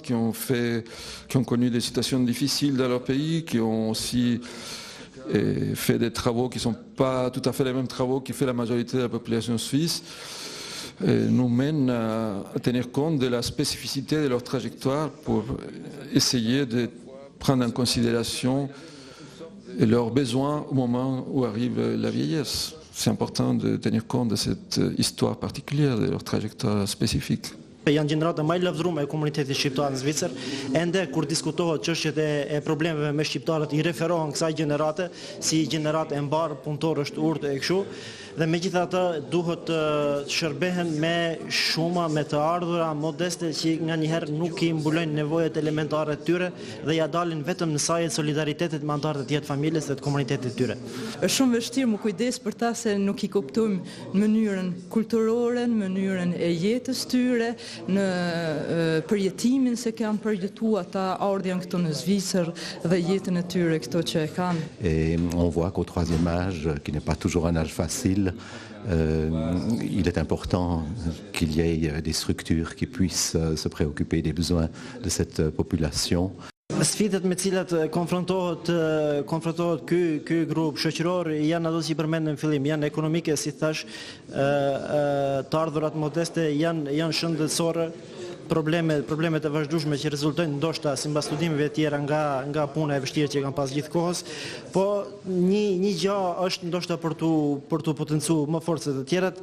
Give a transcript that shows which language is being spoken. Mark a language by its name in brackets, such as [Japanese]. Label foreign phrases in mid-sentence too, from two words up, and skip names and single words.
[French] qui ont connu des situations difficiles dans leur pays, qui ont aussi fait des travaux qui ne sont pas tout à fait les mêmes travaux que fait la majorité de la population suisse, nous mène à tenir compte de la spécificité de leur trajectoire pour essayer de prendre en considération leurs besoins au moment où arrive la vieillesse. C'est important de tenir compte de cette histoire particulière, de leur trajectoire spécifique. [Albanian] janë gjenerata më e lavdëruar e komunitetit shqiptar në Zvicër, ende kur diskutohet çështjet e problemeve me shqiptarët i referohen kësaj gjenerate si gjeneratë e mbar, punëtor është urtë e kështu, dhe megjithatë duhet të shërbehen me shuma, me të ardhura modeste që nganjëherë nuk i mbulojnë nevojat elementare të tyre dhe ja dalin vetëm në sajet solidaritetit me anëtarët e tjerë familjes dhe të komunitetit të tyre. Është shumë vështirë më kujdes për ta se nuk i kuptojmë në mënyrën kulturore, në mënyrën e jetës tyre, në përjetimin se kanë përjetu ata ardhjan këto në Zvicër dhe jetën e tyre këto që e kanë. [French] Et on voit qu'au troisième âge, qui n'est pas toujours un âge facile, il est important qu'il y ait des structures qui puissent se préoccuper des besoins de cette population. [Albanian] Sfidat me cilat konfrontohet ky grup shoqëror janë ato që përmendëm në fillim, janë ekonomike, si thash, të ardhurat modeste janë shëndetësore, problemet e vazhdueshme që rezultojnë ndoshta sipas studimeve të tjera nga puna e vështirë që kanë pas gjithkohës, po një gjë është ndoshta për tu potencuar më fort se të tjerat.